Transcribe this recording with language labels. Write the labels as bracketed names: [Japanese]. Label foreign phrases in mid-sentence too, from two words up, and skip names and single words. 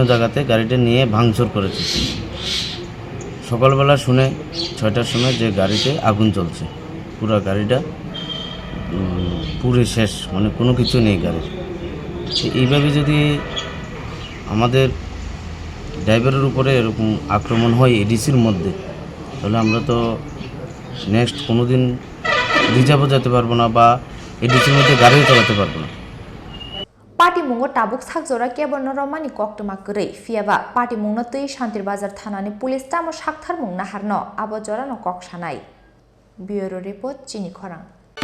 [Bangla] জায়গাতে গাড়িটা নিয়ে ভাঙচুর করেছে সকালবেলা শুনে ৬টার সময় যে গাড়িতে আগুন জ্বলছে পুরো গাড়িটা পুরো শেষ মানে কোনো কিছু নেই গাড়ির এইভাবে যদি আমাদের ড্রাইভারের উপরে এরকম আক্রমণ হয় এডিসির মধ্যে তাহলে আমরা তো নেক্সট কোনো দিন রিজার্ভও যেতে পারবো না বা এডিসির মধ্যে গাড়িও চালাতে পারবো না [Kok Borok] Patimungo tabuk sakjora kebono romani koktoma korei phiaba patimungno tui Shantri Bazar thanani police tamo sakthar mung naharno abo jorano koksanai [English] Bureau report [Kok Borok] Chini Khorang